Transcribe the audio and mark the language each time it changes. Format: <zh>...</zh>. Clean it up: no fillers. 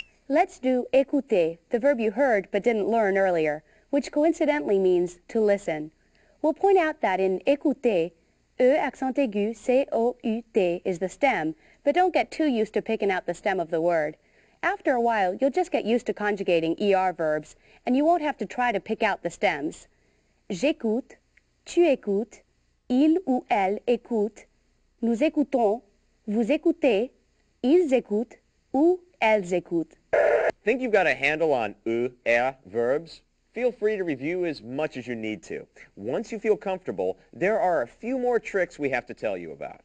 <en>Let's do écouter, the verb you heard but didn't learn earlier, which coincidentally means to listen. We'll point out that in écouter, E accent aigu, C-O-U-T is the stem, but don't get too used to picking out the stem of the word. After a while, you'll just get used to conjugating ER verbs, and you won't have to try to pick out the stems.</en> <fr>J'écoute, tu écoutes, il ou elle écoute, nous écoutons, vous écoutez, ils écoutent, ou elles écoutent.</fr> <en>Think you've got a handle on verbs? Feel free to review as much as you need to. Once you feel comfortable, there are a few more tricks we have to tell you about.</en>